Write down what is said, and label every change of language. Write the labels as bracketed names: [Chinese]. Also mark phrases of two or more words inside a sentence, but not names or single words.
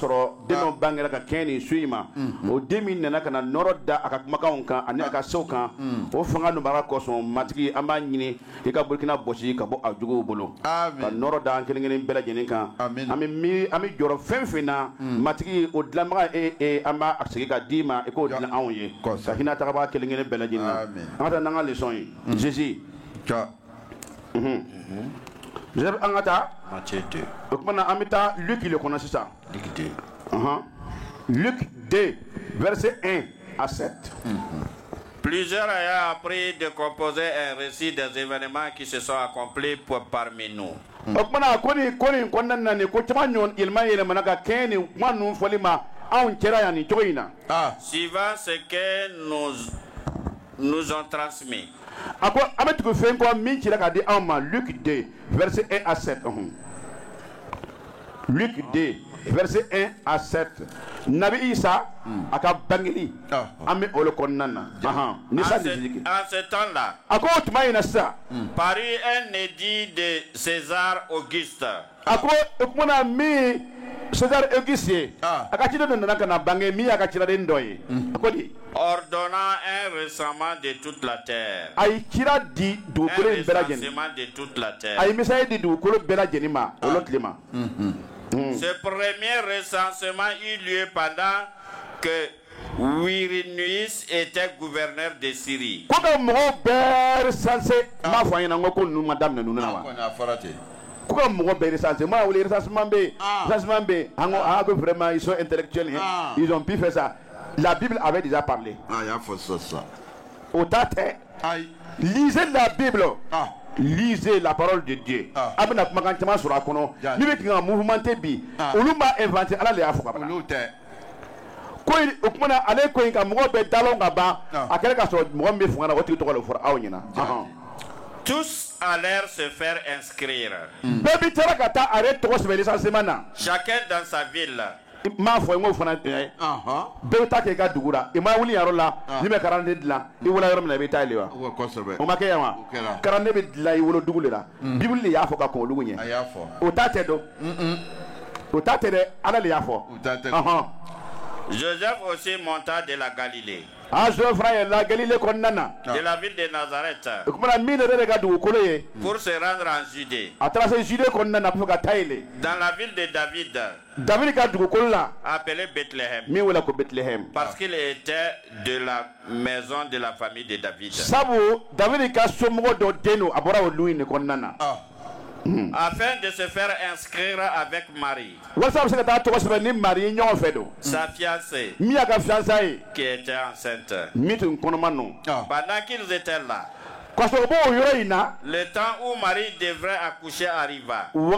[Bambara] sɔrɔ den dɔ bangera ka kɛɲɛ nin su in ma o den min nana ka na nɔrɔ da a ka kumakanw kan ani a ka sew kan o fanga nɔbara kɔsɔn Matigi an b'a ɲini i ka Burkina bɔsi ka bɔ a juguw bolo amen ka nɔrɔ da an kelen kelen bɛɛ lajɛlen kan amen an bɛ jɔrɔ fɛn fɛn na Matigi o dilanbaga an b'a segin ka d'i ma i k'o dilan anw ye ka hinɛ tagabaga kelen kelen bɛɛ lajɛlen na an ka taa n'an ka leçon ye Jésus Jésus an ka taa Matthieu 2 o kuma na an bɛ taa Luc le kɔnɔ sisan Luc 2 [French] verset 1 à 7 Plusieurs ayant appris de composer un récit des événements qui se sont accomplis parmi nous. [Bambara] O kumana ko nin kɔnɔna na nin ko caman yɛlɛmana ka kɛ nin kuma ninnu fɔli ma anw cɛla yan nin cogo in na. [French] Suivant ce que nous ont transmis. [Bambara] A ko an bɛ tugu fɛn kɔ min cira ka di anw ma Luc 2 [French] verset 1 à 7. Luc 2 verset 1 à 7. [Bambara] Nabi Isa a ka bangeli an bɛ o le kɔnɔna na. [French] En ce temps-là, [Bambara] a ko o tuma in na sisan. [French] Parut un édit de César Auguste. [Bambara] A ko o kumana min César Auguste ye a ka ciden dɔ nana ka na bange min y'a ka ciraden dɔ ye. A ko di. [French] Ordonnant un recensement de toute la terre. [Bambara] A ye cira di dugukolo in bɛɛ lajɛlen. [French] Un recensement de toute la terre. [Bambara] A ye misaya di dugukolo bɛɛ lajɛlen ma o lo tile ma. [French] Ce premier recensement eut lieu pendant que Quirinius était gouverneur de Syrie. [Bambara] Ko ka mɔgɔw bɛɛ recensé m'a fɔ an ɲɛna n ko ninnu ma daminɛ ninnu na wa. Ko ka mɔgɔw bɛɛ recensé moi wele recensement bɛ yen recensement bɛ yen an ko [French] vraiment ils sont intellectuels ils ont pu faire ça. La Bible avait déjà parlé. [Bambara] y'a fɔ sisan. O ta tɛ. [French] Lisez la Bible. Lisez la parole de Dieu. [Bambara] A bɛna kumakan caman sɔrɔ a kɔnɔ. Ni bɛ k'i ka mouvementé bi olu m'a inventé Ala de y'a fɔ ka ban. Olu tɛ. Ko o kumana ale ko in ka mɔgɔ bɛɛ dalaw ka ban a kɛra ka sɔrɔ mɔgɔ min bɛ fanga na o tigi tɔgɔ de fɔra aw ɲɛna. [French] Tous allèrent se faire inscrire. [Bambara] Bɛɛ bi taara ka taa a yɛrɛ tɔgɔ sɛbɛn recensement na. [French] Chacun dans sa ville. [Bambara] m'a fɔ n ko fana bɛɛ ta kɛ i ka dugu la i ma wuli yɔrɔ la ni bɛ karanden dilan i wolo yɔrɔ min na i bɛ taa yen wa o ma kɛ yan wa karanden bɛ dilan i wolo dugu de la bibili de y'a fɔ ka kɔn olugu ɲɛ o ta tɛ dɔn o ta tɛ dɛ ala de y'a fɔ [French] Joseph aussi monta de la Galilée. [Bambara] Joseph fana la Galilée kɔnɔna na [French] de la ville de Nazareth [Bambara] o kumana min yɛrɛ de ka dugukolo ye [French] pour se rendre en Judée. [Bambara] a taara se Judée kɔnɔna na pour ka taa yen [French] dans la ville de David. [Bambara] David ka dugukolo la [French] appelé Bethléem. [Bambara] min wele ko Bethléem [French] parce qu'il était de la maison de la famille de David. [Bambara] sabu David ka somɔgɔ dɔ den don a bɔra o lu in de kɔnɔna na [French] afin de se faire inscrire avec Marie, sa fiancée, qui était enceinte. Pendant qu'ils étaient là, le temps où Marie devrait accoucher arriva.